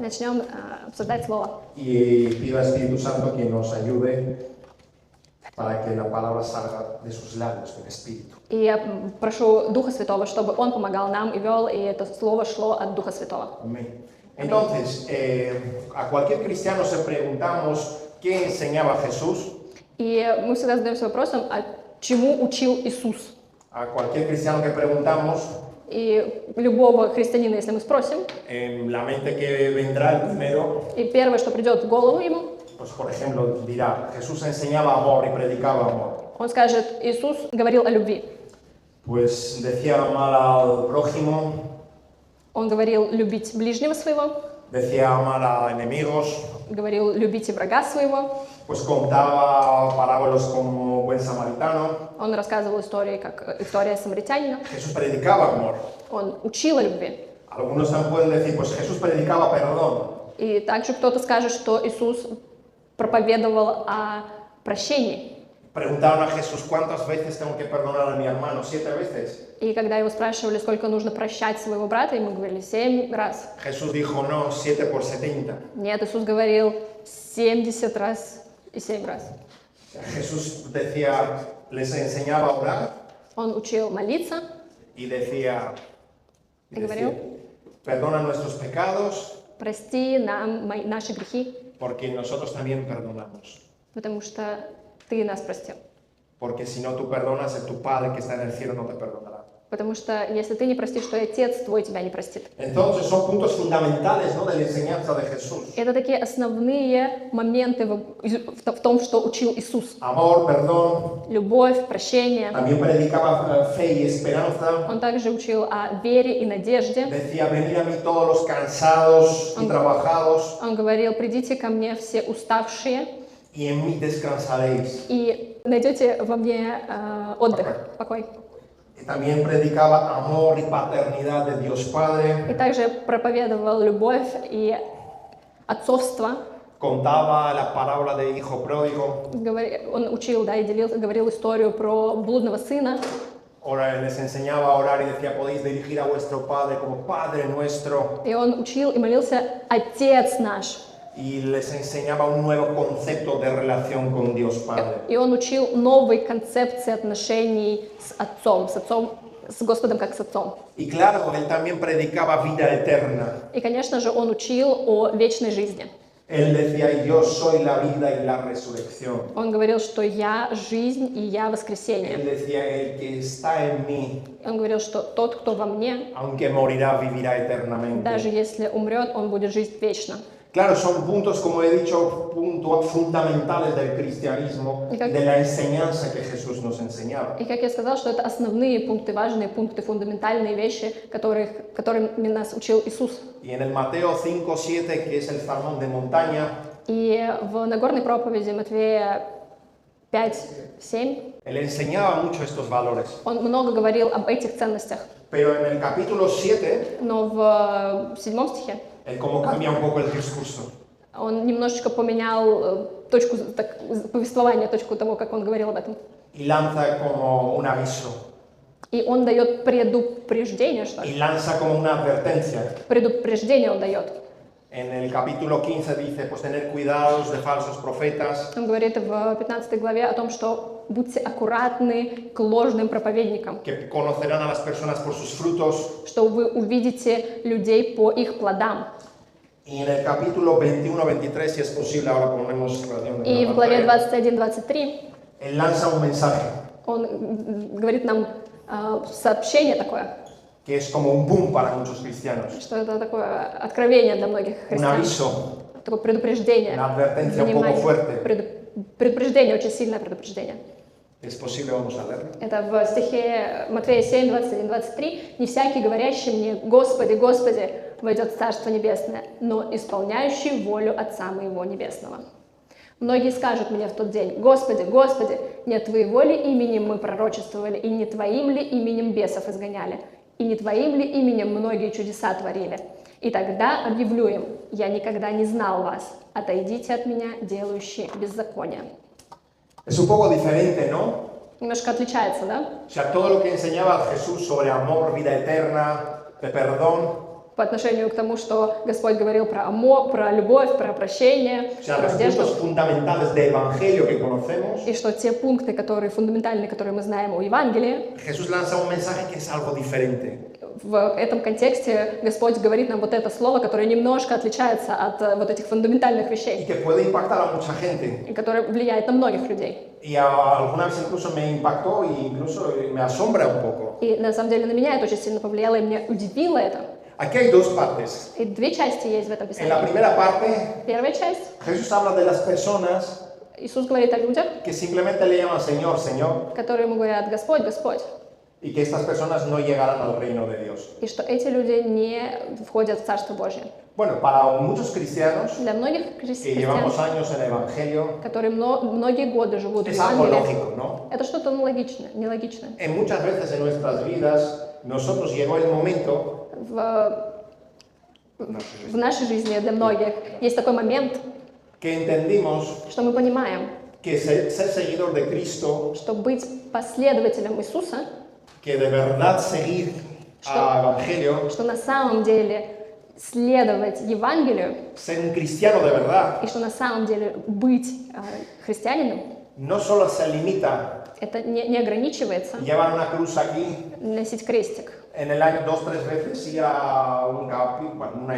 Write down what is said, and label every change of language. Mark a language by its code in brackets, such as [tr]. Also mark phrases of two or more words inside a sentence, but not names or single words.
[ru] начнем обсуждать Слово. [es] Y pido al Espíritu Santo que nos ayude para que la palabra salga de sus labios, del Espíritu. [ru] И я прошу Духа Святого, чтобы Он помогал нам и вел, и это Слово шло от Духа Святого. [es] Amén. Entonces, a cualquier cristiano se preguntamos qué enseñaba Jesús. [ru] И мы всегда задаемся вопросом, а чему учил Иисус? [es] A cualquier cristiano que preguntamos, [ru] И любого христианина, если мы спросим, [es] en la mente que vendrá el primero, [ru] и первое, что придет в голову ему, [es] pues por ejemplo dirá, Jesús enseñaba amor y predicaba amor. [ru] он скажет, Иисус говорил о любви. [es] Pues decía amar al prójimo, [ru] Он говорил любить ближнего своего, [es] decía amar a enemigos, [ru] говорил любите врага своего. [es] pues contaba parábolas como buen samaritano. [ru] Он рассказывал истории, как история самаритянина. [es] Jesús predicaba amor. [ru] Он учил о любви. [es] Algunos también pueden decir, pues Jesús predicaba perdón. [ru] И также кто-то скажет, что Иисус проповедовал о прощении. [es] Preguntaron a Jesús, ¿cuántas veces tengo que perdonar a mi hermano? 7 veces. [ru] И когда его спрашивали, сколько нужно прощать своего брата, ему говорили 7 раз. [es] Jesús dijo, no, 7 por 70. [ru] Нет, Иисус говорил 70 раз и 7 раз. [es] Jesús decía, les enseñaba a orar [ru] Он учил молиться [es] y decía, [ru] и говорил, [es] perdona nuestros pecados [ru] прости нам наши грехи, [es] porque nosotros también perdonamos. [ru] потому что Ты нас простил. [es] Porque si no tú perdonas, tu Padre que está en el cielo no te perdonará. [ru] Потому что если ты не простишь, то и Отец твой тебя не простит. [es] Entonces son puntos fundamentales, ¿no?, de la enseñanza de Jesús. [ru] Это такие основные моменты в том, что учил Иисус. [es] Amor, perdón. [ru] Любовь, прощение. [es] También predicaba fe y esperanza. [ru] Он также учил о вере и надежде. [es] Decía, venid a mí todos los cansados y trabajados, [ru] Он говорил, придите ко мне все уставшие, [es] y en mí descansaréis. [ru] и найдете во мне отдых, покой. [es] Y también predicaba amor y paternidad de Dios Padre. [ru] И также проповедовал любовь и отцовство. [es] Contaba la parábola de hijo pródigo. [ru] Он учил, да, и говорил историю про блудного сына. [es] Ahora les enseñaba a orar y decía, podéis dirigir a vuestro Padre como Padre nuestro. [ru] И он учил и молился «Отец наш». [es] Y les enseñaba un nuevo concepto de relación con Dios Padre. [ru] И он учил новой концепции отношений с Отцом, с Господом как с Отцом. [es] Y claro, él también predicaba vida eterna. [ru] И, конечно же, он учил о вечной жизни. [es] Él decía, yo soy la vida y la resurrección. [ru] Он говорил, что «Я жизнь и я [es] Él [ru] воскресение». [es] decía, el que está en mí, [ru] Он говорил, что тот, кто во мне, [es] aunque morirá, vivirá eternamente. [ru] даже если умрет, он будет жить вечно. [es] Claro, son puntos, como he dicho, puntos fundamentales del cristianismo, de la enseñanza que Jesús nos enseñaba. [ru] И как я сказала, что это основные пункты, важные пункты, фундаментальные вещи, которыми нас учил Иисус. [es] Y en el Mateo 5:7, que es el sermón de montaña, [ru] И в Нагорной проповеди Матвея 5:7 [es] él enseñaba mucho estos valores. [ru] он много говорил об этих ценностях. [es] Pero en el capítulo 7, [ru] Но в 7 стихе [es] él como cambia un poco el discurso. [ru] он немножечко поменял точку повествования, точку того, как он говорил об этом. [es] Y lanza como un aviso. [ru] И он дает предупреждение, что ли? [es] Y lanza como una advertencia. [ru] Предупреждение он дает. [es] En el capítulo 15 dice, pues tener cuidados de falsos profetas. [ru] Он говорит в 15 главе о том, что будьте аккуратны к ложным проповедникам, [es] Que conocerán a las personas por sus frutos. [ru] что вы увидите людей по их плодам. [es] Y en el capítulo 21-23, si es posible, ahora ponemos [ru] И в главе 21-23 [es] él lanza un mensaje [ru] он говорит нам сообщение такое, [es] que es como un boom para muchos cristianos. [ru] что это такое откровение для многих [es] Un [ru] христиан. [es] aviso, [ru] Такое предупреждение. [es] una advertencia un poco [ru] Внимание. [es] fuerte. [ru] Предупреждение, очень сильное предупреждение. [es] Es posible, vamos a leerlo. [ru] Это в стихе Матфея 7, 21, 23. «Не всякий, говорящий мне, Господи, Господи, войдет в Царство Небесное, но исполняющий волю Отца Моего Небесного. Многие скажут мне в тот день, Господи, Господи, не Твоего ли именем мы пророчествовали, и не Твоим ли именем бесов изгоняли, и не Твоим ли именем многие чудеса творили? И тогда объявлю им, я никогда не знал вас, отойдите от меня, делающие беззаконие». [es] Es un poco diferente, ¿no? [ru] Немножко отличается, да? [es] O sea, todo lo que enseñaba Jesús sobre amor, vida eterna, de perdón, [ru] по отношению к тому, что Господь говорил про амор, про любовь, про прощение, [es] O sea, [ru] про [es] los [ru] одежду. [es] puntos fundamentales del Evangelio que conocemos, [ru] И что те пункты, которые фундаментальные, которые мы знаем о Евангелии, [es] Jesús lanza un mensaje que es algo diferente. [ru] в этом контексте Господь говорит нам вот это слово, которое немножко отличается от вот этих фундаментальных [es] Y [ru] вещей, [es] que puede impactar a mucha gente. [ru] и которое влияет на многих людей. [es] Y alguna vez incluso me impactó e incluso me asombra un poco. [ru] И на самом деле на меня это очень сильно повлияло, и меня удивило это. [es] Aquí hay dos partes. [ru] И две части есть в этом [es] En la [ru] писании. [es] primera parte, [ru] Первая часть, [es] Jesús habla de las personas [ru] Иисус говорит о людях, [es] que simplemente le llaman Señor, Señor, [ru] которые ему говорят «Господь, Господь», [es] y que estas personas no llegarán al reino de Dios. [ru] и что эти люди не входят в Царство Божье. [es] Bueno, para muchos cristianos [ru] Для многих [es] que [ru] христиан, [es] llevamos años en el Evangelio, [ru] которые многие годы живут в [es] es algo [ru] Евангелии, [es] lógico, ¿no? [ru] это что-то логичное, нелогичное. [es] En muchas veces en nuestras vidas, nosotros llegó el momento, [ru] В нашей жизни для многих есть такой момент, [es] que entendimos [ru] что мы понимаем, [es] que ser seguidor de Cristo, [ru] что быть последователем Иисуса, [es] que de verdad seguir al Evangelio, [ru] что на самом деле следовать Евангелию, [es] ser un cristiano de verdad, [ru] и что на самом деле быть христианином, [es] no solo se limita [ru] это не ограничивается [es] a llevar una cruz aquí, [ru] носить крестик [es] en el año 2-3 veces ir a una